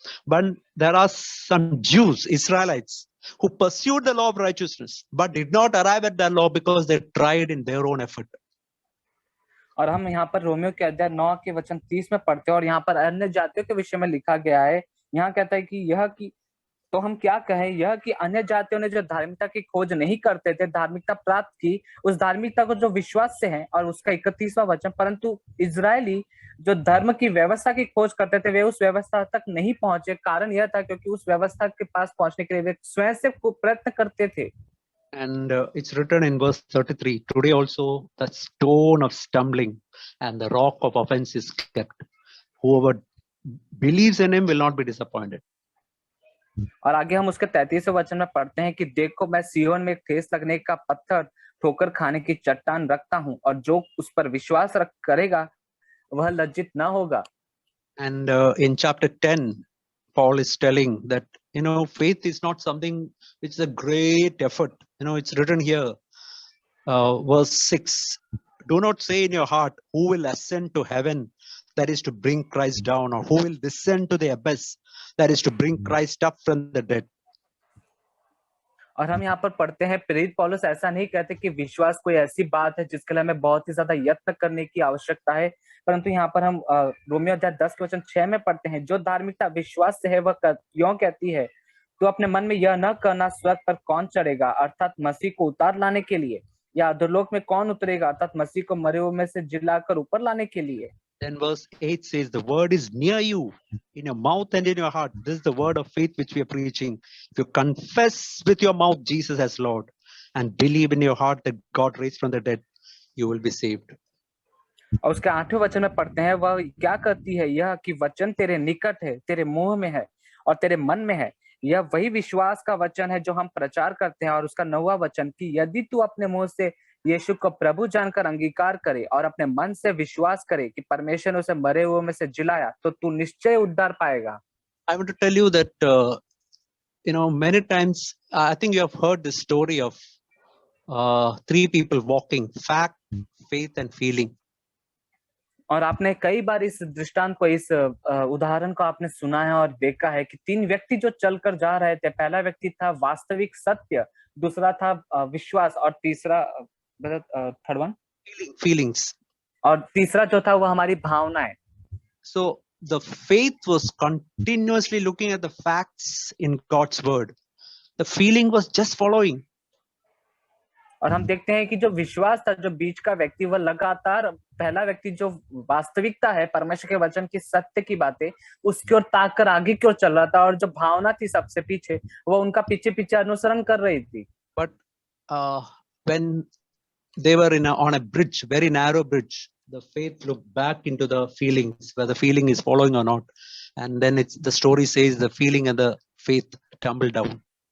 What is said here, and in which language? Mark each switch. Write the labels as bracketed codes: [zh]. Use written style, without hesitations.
[en] But there are some Jews, Israelites, who pursued the law of righteousness but did not arrive at that law because they tried in their own effort. [hi] और हम यहाँ पर Romeo के अध्याय 9 के वचन 30 में पढ़ते हैं, और यहाँ पर अन्य जातियों के विषय में लिखा गया है। यहाँ कहता है कि तो हम क्या कहें, यह कि अन्य जातियों ने जो धार्मिकता की खोज नहीं करते थे, धार्मिकता प्राप्त की, उस धार्मिकता को जो विश्वास से है। और उसका 31वां वचन, परंतु इजरायली जो धर्म की व्यवस्था की खोज करते थे, वे उस व्यवस्था तक नहीं पहुंचे। कारण यह था क्योंकि उस व्यवस्था के पास पहुंचने के लिए वे स्वयं से प्रयत्न करते थे। [en] And it's written in verse 33, today also the stone of stumbling and the rock of offense is kept. Whoever believes in him will not be disappointed. [hi] और आगे हम उसके 33वें वचन में पढ़ते हैं कि देखो, मैं सिय्योन में ठेस लगने का पत्थर, ठोकर खाने की चट्टान रखता हूँ, और जो उस पर विश्वास करेगा वह लज्जित ना होगा। [en] And in chapter 10, Paul is telling that, faith is not something which is a great effort. It's written here, verse 6, do not say in your heart, who will ascend to heaven, that is to bring Christ down, or who will descend to the abyss, that is to bring Christ up from the dead. [hi] और हम यहाँ पर पढ़ते हैं, प्रेरित पौलुस ऐसा नहीं कहते कि विश्वास कोई ऐसी बात है जिसके लिए हमें बहुत ही ज्यादा यत्न करने की आवश्यकता है, परंतु यहाँ पर हम रोमियो अध्याय 10 के वचन 6 में पढ़ते हैं, जो धार्मिकता विश्वास से है वह क्यों कहती है, तो अपने मन में यह न करना स्वर्ग पर कौन चढ़ेगा, अर्थात मसीह को उतार लाने के लिए, या अधोलोक में कौन उतरेगा, अर्थात मसीह को मरे हुए में से जिलाकर ऊपर लाने के लिए। [en] Then verse 8 says, the word is near you, in your mouth and in your heart. This is the word of faith which we are preaching. If you confess with your mouth Jesus as Lord and believe in your heart that God raised from the dead, you will be saved. [hi] और उसके 8वें वचन में पढ़ते हैं, वह क्या कहती है, यह कि वचन तेरे निकट है, तेरे मुंह में है और तेरे मन में है। यह वही विश्वास का वचन है जो हम प्रचार करते हैं। और उसका 9वां वचन कि यदि तू अपने मुंह से यीशु को प्रभु जानकर अंगीकार करे और अपने मन से विश्वास करे कि परमेश्वर ने उसे मरे हुए में से जिलाया, तो तू निश्चय उद्धार पाएगा। [en] I want to tell you that many times I think you have heard the story of 3 people walking: fact, faith and feeling. [hi] और आपने कई बार इस दृष्टांत को, इस उदाहरण को आपने सुना है और देखा है कि 3 व्यक्ति जो चलकर जा रहे थे। पहला व्यक्ति था वास्तविक सत्य, दूसरा था विश्वास, और तीसरा [en] third one feelings, [hi] और तीसरा जो था वो हमारी भावनाएं। [en] So the faith was continuously looking at the facts in God's word. The feeling was just following. [hi] और हम देखते हैं कि जो विश्वास था, जो बीच का व्यक्ति, वह लगातार, पहला व्यक्ति जो वास्तविकता है, परमेश्वर के वचन की सत्य की बातें, उसकी ओर ताक कर आगे की ओर चल रहा था, और जो भावना थी सबसे पीछे, वो उनका पीछे पीछे अनुसरण कर रही थी। [en] But when they were on a bridge, very narrow bridge, the faith looked back into the feelings, whether the feeling is following or not, and then the story says the feeling and the faith tumbled down.